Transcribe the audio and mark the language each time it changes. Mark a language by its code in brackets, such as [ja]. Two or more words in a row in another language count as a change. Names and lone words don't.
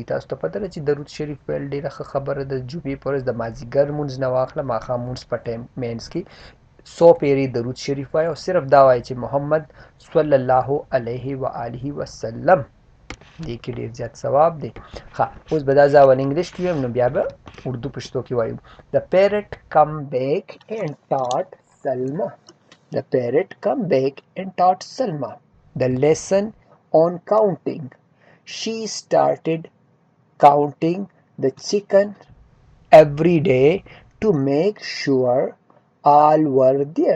[ps] تاسو ته پته ده چې درود شریف ویل ډېره ښه خبره ده. جمعې په ورځ د مازدیګر لمونځ نه واخله ماښام لمونځ په ټایم مینځ کې 100 پیرې درود شریف وایه او صرف دا وایه چې محمد [ar] صلی الله علیه و آله وسلم. [ps] دې کې ډېر زیات ثواب دی. ښه، اوس به دا زه اول انګلیش کې ویم نو بیا به اردو پښتو کې وایو. [en] The parrot come back and taught Salma. The parrot come back and taught Salma the lesson on counting. She started counting the chicken every day to make sure all were there.